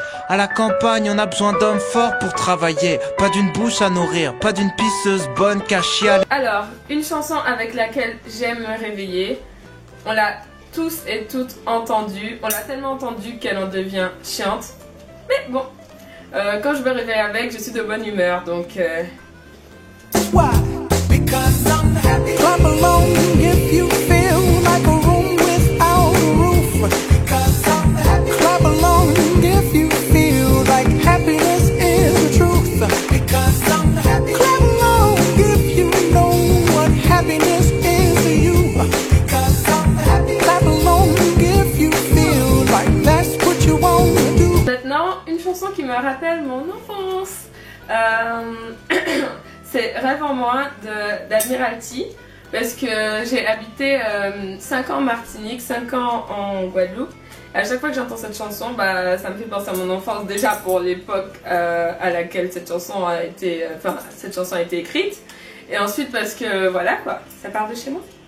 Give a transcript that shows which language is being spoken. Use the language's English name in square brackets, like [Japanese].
[French] À la campagne, on a besoin d'hommes forts pour travailler. Pas d'une bouche à nourrir, pas d'une pisseuse bonne qu'à chialer. Alors, une chanson avec laquelle j'aime me réveiller. On l'a tous et toutes entendue. On l'a tellement entendue qu'elle en devient chiante. Mais bon, quand je me réveille avec, je suis de bonne humeur, donc... [English] Why? Because I'm happy. Clap along if you feel like a room without a roof. Because I'm happy. Clap along if you feel like happiness is the truth. Because I'm happy. Clap along if you know what happiness is to you. Because I'm happy. Clap along if you feel like that's what you want to do. [French] Maintenant, une chanson qui me rappelle mon enfance. C'est Rêve en moi d'Admiralty, parce que j'ai habité 5 ans en Martinique, 5 ans en Guadeloupe. À chaque fois que j'entends cette chanson, ça me fait penser à mon enfance, déjà pour l'époque à laquelle cette chanson a été écrite, et ensuite parce que voilà quoi, ça part de chez moi.